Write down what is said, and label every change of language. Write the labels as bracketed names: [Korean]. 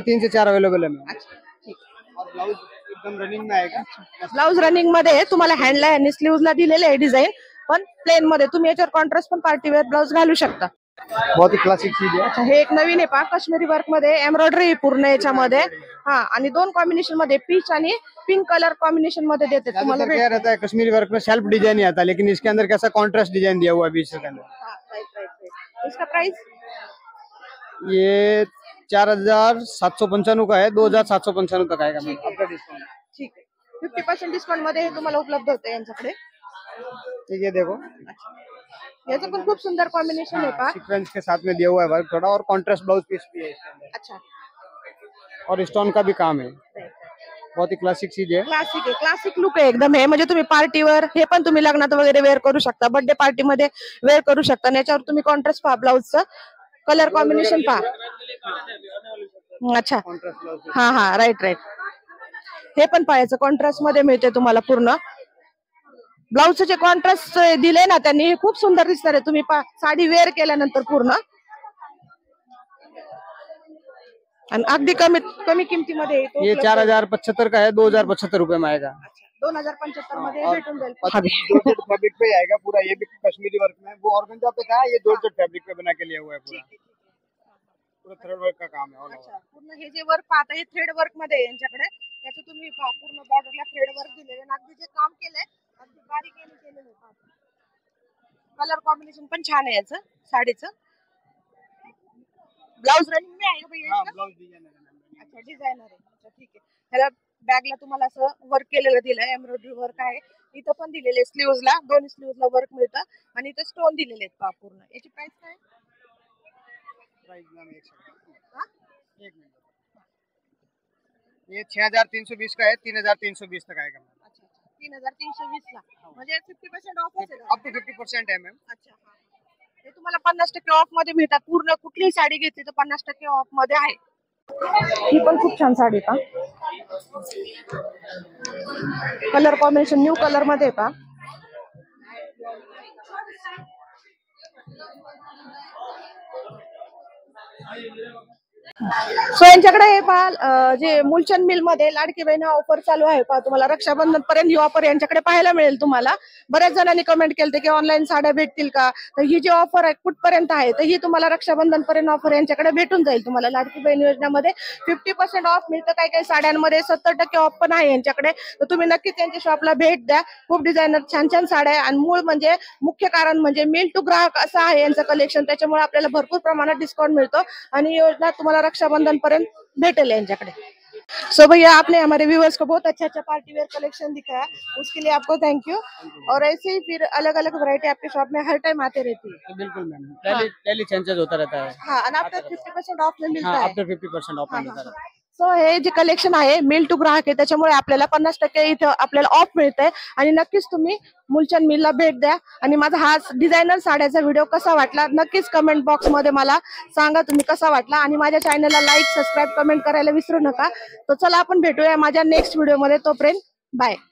[Hindi] 3 से 4 अवेलेबल है मैम। अच्छा, और ब्लाउज एकदम रनिंग में आएगा। [Marathi] ब्लाउज रनिंग मध्ये आहे. तुम्हाला हँडला आणि स्लीव्हजला दिलेले आहे डिझाईन, पण प्लेन मध्ये तुम्ही याच्यावर कॉन्ट्रास्ट पण पार्टी वेअर ब्लाउज घालू शकता. [Hindi] बहुत ही क्लासिक चीज है। [Marathi] अच्छा, हे एक नवीन आहे पहा, काश्मीरी वर्क मध्ये एम्ब्रॉयडरी पूर्ण याच्यामध्ये. हा, आणि दोन कॉम्बिनेशन मध्ये पीच आणि पिंक कलर कॉम्बिनेशन मध्ये देते तुम्हाला. [Hindi] क्या रहता है कश्मीरी वर्क में सेल्फ डिजाइन ही आता है, लेकिन इसके अंदर कैसा कॉन्ट्रास्ट डिजाइन दिया हुआ है बीच के अंदर। इसका प्राइस ये 4795 का है, 2795 तक आएगा मैम आपका डिस्काउंट। [Marathi] ठीक आहे. 50% डिस्काउंट मध्ये हे तुम्हाला उपलब्ध होते यांच्याकडे. [Hindi] ठीक है, देखो [Marathi] याचं पण खूप सुंदर कॉम्बिनेशन आहे पहा. [Hindi] सीक्वेंस के साथ में दिया हुआ है वर्क थोड़ा, और कॉन्ट्रास्ट ब्लाउज पीस भी है इसके अंदर, अच्छा, और स्टोन का भी काम है। बहुत ही क्लासिक चीज है। [Marathi] क्लासिक आहे, क्लासिक लुक आहे एकदम. हे म्हणजे तुम्ही पार्टीवर, हे पण तुम्ही लग्नात वगैरे वेअर करू शकता, बर्थडे पार्टी मध्ये वेअर करू शकता. आणि याच्यावर तुम्ही कॉन्ट्रास्ट पहा, ब्लाउजचं कलर कॉम्बिनेशन पहा. अच्छा, हा हा, राईट राईट. हे पण पाहायचं कॉन्ट्रास्ट मध्ये मिळते तुम्हाला पूर्ण. ब्लाउजचं जे कॉन्ट्रास्ट दिले ना त्यांनी, हे खूप सुंदर दिसणार आहे. तुम्ही साडी वेअर केल्यानंतर पूर्ण, आणि अगदी कमी किमतीमध्ये येतो. [Hindi] ये 4075 का है, 2075 रुपए में आएगा। [Marathi] 2075 मध्ये भेटून जाईल. [Hindi] जॉर्जेट फैब्रिक पे आएगा पूरा, ये भी कश्मीरी वर्क में। वो ऑर्गेन्जा पे था, ये जॉर्जेट फैब्रिक पे बना के लिया हुआ है पूरा। पूरा थ्रेड वर्क का काम है ऑल ओवर। [Marathi] पूर्ण हे जे वर्क पाहता, हे थ्रेड वर्क मध्ये आहे यांच्याकडे. त्याचं तुम्ही पूर्ण बॉर्डरला थ्रेड वर्क दिलेले, अगदी जे काम केलंय अगदी बारीकीने केलेलं आहे. कलर कॉम्बिनेशन पण छान आहे याचं साडीचं. [Hindi] ब्लाउज रनिंग में आहे भैया? ब्लाउज डिजाइन है। [Marathi] अच्छा, डिझायनर आहे. अच्छा, ठीक आहे. ह्याला बॅगला तुम्हाला असं वर्क केलेलं दिलंय, एम्ब्रॉयडरी वर्क आहे. इथं पण दिलेले स्लीव्हजला, दोन्ही स्लीव्हजला वर्क मिळतं, आणि इथं स्टोन दिलेले आहेत पहा पूर्ण. याची प्राइस काय? [Hindi] प्राइस मैम एक मिनट, ये 6320 का है, 3320 तक आएगा। [Marathi] अच्छा, 3320 ला, म्हणजे 50% ऑफ आहे. [Hindi] अप टू 50% है मैम। [Marathi] अच्छा, हे तुम्हाला 50% ऑफ मध्ये मिळतात. पूर्ण कुठलीही साडी घेतली तर 50% ऑफ मध्ये आहे. ही पण खूप छान साडी का, कलर कॉम्बिनेशन न्यू कलर मध्ये का. सो यांच्याकडे हे पहा, जे मुलचंद मिल मध्ये लाडकी बहीण ऑफर चालू आहे पहा. तुम्हाला रक्षाबंधन पर्यंत ही ऑफर यांच्याकडे पाहायला मिळेल तुम्हाला. बऱ्याच जणांनी कमेंट केलते की ऑनलाईन साड्या भेटतील का, तर ही जी ऑफर आहे कुठपर्यंत आहे, तर ही तुम्हाला रक्षाबंधन पर्यंत ऑफर यांच्याकडे भेटून जाईल. तुम्हाला लाडकी बहीण योजनेमध्ये 50% ऑफ मिळतं. काही काही साड्यांमध्ये 70% ऑफ पण आहे यांच्याकडे. तर तुम्ही नक्कीच त्यांच्या शॉपला भेट द्या. खूप डिझायनर छान छान साड्या आहे, आणि मूळ म्हणजे मुख्य कारण म्हणजे मिल टू ग्राहक असं आहे यांचं कलेक्शन. त्याच्यामुळे आपल्याला भरपूर प्रमाणात डिस्काउंट मिळतो, आणि योजना तुम्हाला रक्षाबंधन पर्यंत भेटेल यांच्याकडे. [Hindi] सो भैया, आपने हमारे व्यूअर्स को बहुत अच्छा पार्टी वेयर कलेक्शन दिखाया, उसके लिए आपको थैंक यू. और ऐसे ही फिर अलग अलग वैरायटी आपके शॉप में हर टाइम आते रहती है. बिल्कुल मैम, डेली चेंजेस होता रहता है। हाँ, और आपका 50% ऑफ में मिलता है. आफ्टर 50% ऑफ मिलता है। [Marathi] सो हे जे कलेक्शन आहे मिल टू ग्राहक आहे, त्याच्यामुळे आपल्याला 50% इथं आपल्याला ऑफ मिळतंय. आणि नक्कीच तुम्ही मुलचंद मिलला भेट द्या. आणि माझा हा डिझायनर साड्याचा व्हिडिओ कसा वाटला नक्कीच कमेंट बॉक्स मध्ये मला सांगा तुम्ही कसा वाटला. आणि माझ्या चॅनलला लाईक, सबस्क्राईब, कमेंट करायला विसरू नका. तर चला आपण भेटूया माझ्या नेक्स्ट व्हिडिओ मध्ये. तोपर्यंत बाय.